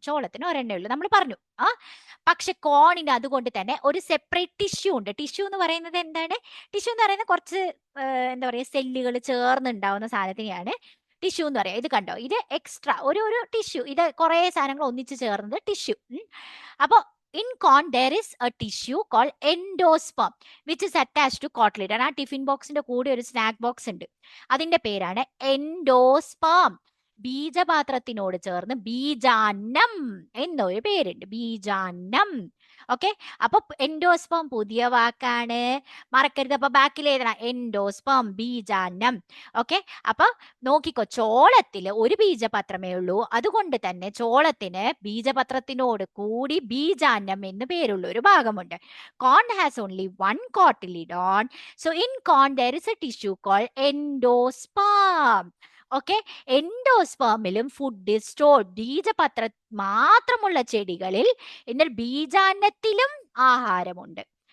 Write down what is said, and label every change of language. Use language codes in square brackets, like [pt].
[ml] ചോളത്തിന് 1 ഉള്ളൂ, നമ്മൾ പറഞ്ഞു. പക്ഷെ കോണിന് അതുകൊണ്ട് തന്നെ ഒരു സെപ്പറേറ്റ് ടിഷ്യൂ ഉണ്ട്. ടിഷ്യൂ എന്ന് പറയുന്നത് എന്താണ്? ടിഷ്യൂ എന്ന് പറയുന്നത് കുറച്ച് എന്താ പറയുക, സെല്ലുകൾ ചേർന്നുണ്ടാവുന്ന സാധനത്തിനെയാണ് ടിഷ്യൂ എന്ന് പറയാം. ഇത് കണ്ടോ, ഇത് എക്സ്ട്രാ ഒരു ടിഷ്യൂ. ഇത് കുറെ സാധനങ്ങൾ ഒന്നിച്ച് ചേർന്നത് ടിഷ്യൂ. [en] അപ്പൊ in corn there is a tissue called endosperm which is attached to cotyledon. [ml] ആ ടിഫിൻ ബോക്സിന്റെ കൂടെ ഒരു സ്നാക്ക് ബോക്സ് ഉണ്ട്, അതിന്റെ പേരാണ് എൻഡോസ്പേം. ബീജപാത്രത്തിനോട് ചേർന്ന് ബീജാന്നം എന്നൊരു പേരുണ്ട്, ബീജാന്നം. ഓക്കെ, അപ്പൊ എൻഡോസ്പേം പുതിയ വാക്കാണ്, മറക്കരുത്. അപ്പൊ ബാക്കിൽ എഴുതണം എൻഡോസ്പേം, ബീജാന്നം. ഓക്കെ, അപ്പൊ നോക്കിക്കോ, ചോളത്തില് 1 ബീജപത്രമേ ഉള്ളൂ. അതുകൊണ്ട് തന്നെ ചോളത്തിന് ബീജപത്രത്തിനോട് കൂടി ബീജാന്നം എന്ന് പേരുള്ള ഒരു ഭാഗമുണ്ട്. [en] corn has only 1 cotyledon, so in corn there is a tissue called endosperm. [ml] Okay, എൻഡോസ്പേമിലും food stored. ബീജപത്ര മാത്രമുള്ള ചെടികളിൽ എന്നാൽ ബീജാന്നത്തിലും ആഹാരമുണ്ട്.